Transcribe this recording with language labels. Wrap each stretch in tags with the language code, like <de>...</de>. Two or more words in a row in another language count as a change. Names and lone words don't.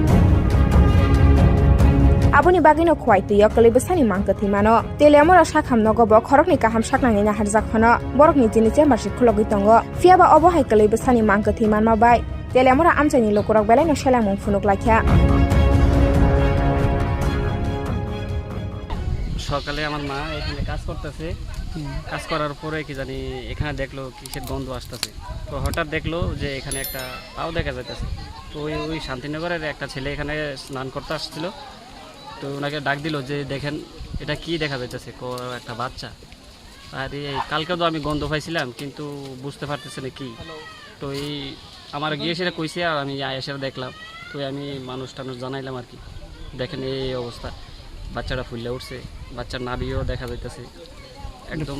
<trp>Abuni Bagino Kuwaitio, Kalibasani Mankatimano, Teleamura Shakam Nogobo, Koroknika Ham Shaknana Harzakano, Borokni Tinitema Shikulogitongo, Fiaba Obohai Kalibasani Mankatiman Mabai, Teleamura Amtani Lokurok Beleno Shelamun Funuklakia.</trp> <bn>সকালে আমার মা এখানে কাজ করতেছে কাজ করার পরে কি জানি এখানে দেখলো কিসের গন্ধ আসতেছে তো হঠাৎ দেখলো যে এখানে একটা পাও দেখা যাইতেছে তো ওই শান্তিনগরের একটা ছেলে এখানে স্নান করতে আসছিল তো ওনাকে ডাক দিল যে দেখেন এটা কি দেখা যাইতেছে একটা বাচ্চা আর এই কালকে তো আমি গন্ধ পাইছিলাম কিন্তু বুঝতে পারতেছি না কি তো এই আমার গিয়ে সেটা কইছে আর আমি এসে দেখলাম তো আমি মানুষটা জানাইলাম আর কি দেখেন এই অবস্থা বাচ্চাটা ফুলে উঠছে বাচ্চার নাভিও দেখা যাইতেছে একদম</bn>